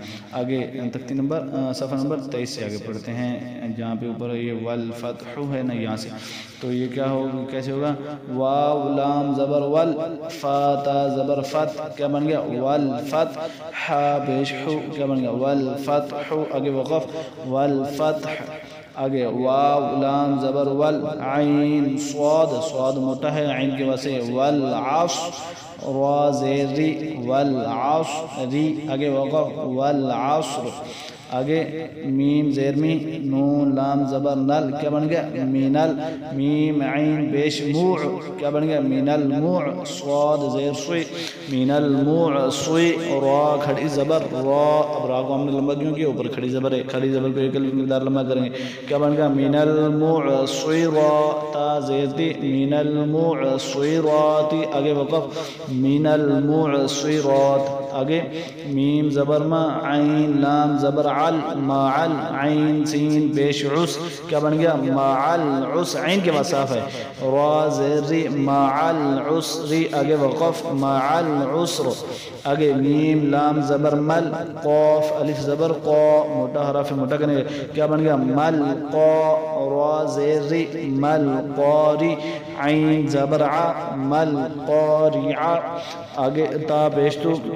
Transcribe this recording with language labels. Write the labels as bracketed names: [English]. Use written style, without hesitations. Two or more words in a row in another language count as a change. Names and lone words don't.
[Urdu] آگے تختی نمبر صفحہ نمبر 23 سے آگے پڑھتے ہیں، جہاں پہ اوپر یہ والفتح ہے نا، یہاں سے تو یہ کیا ہوگا، کیسے ہوگا، واو لام زبر ول، فا تا زبر فت، کیا بن گیا والفتح، حا پیش حو، کیا بن گیا والفتح، آگے وقف والفتح، آگے واو لام زبر ول، عین صاد، صاد موٹا ہے عین کے واسطے، والعصر، را زیر ری، والعصر، آگے وقف والعصر، آگے میم زیر می، نون لام زبر نل، کیا بن گیا مینل، میم عین پیش موع، کیا بن گیا مین الموع، صاد زیر سوی، مین الموع سوی، را کھڑی زبر را، اب را کو ہم نے لمبا کیوں کیا، اوپر کھڑی زبر ہے، کھڑی زبر کو ایک الف مقدار لمبا کریں گے، کیا بن گیا مین الموع سوی را، تا زیر تی، مین الموع سوی راتی، آگے وقف مین الموع سوی رات، آگے میم زبر ما، عین لام زبر عل، معل، عین سین پیش عس، کیا بن گیا معل عس، عین کے بعد صاف ہے، را زیر ری، معل عسری، آگے وقف معل عسر، آگے میم لام زبر مل، قاف الف زبر قا، موٹا حرف موٹا کرنے گے، کیا بن گیا مل قا، را زیر ری، مل قاری، عین زبر ع، مل قارع، آگے تا پیش تو